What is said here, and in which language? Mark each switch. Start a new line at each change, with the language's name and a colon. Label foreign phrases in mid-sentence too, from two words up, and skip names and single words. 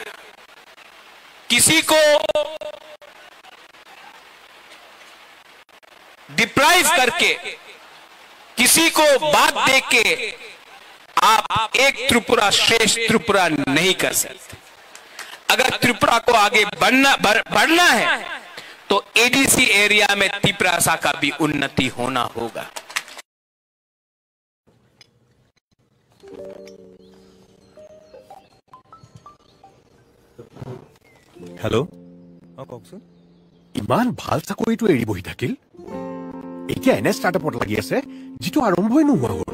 Hindi: किसी को डिप्राइव करके, किसी को बात देके आप एक त्रिपुरा श्रेष्ठ त्रिपुरा नहीं कर सकते। अगर त्रिपुरा को आगे बढ़ना है तो एडीसी एरिया में त्रिपुरा का भी उन्नति होना होगा।
Assamese: হেল্ল', কওকচোন। ইমান ভাল চাকৰিটো এৰি বহি থাকিল, এতিয়া এনে ষ্টাৰ্টআপত লাগি আছে যিটো আৰম্ভই নোহোৱা হ'ল।